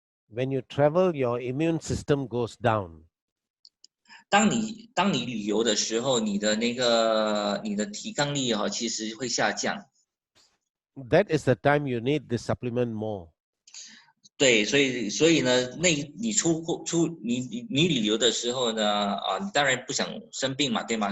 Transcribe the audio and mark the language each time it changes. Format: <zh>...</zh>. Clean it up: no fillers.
<en>When you travel, your immune system goes down.</en> <zh>当你旅游的时候，你的抵抗力其实会下降。</zh> <en>That is the time you need this supplement more.</en> <zh>对，所以呢，你旅游的时候呢，你当然不想生病嘛，对吗？</zh>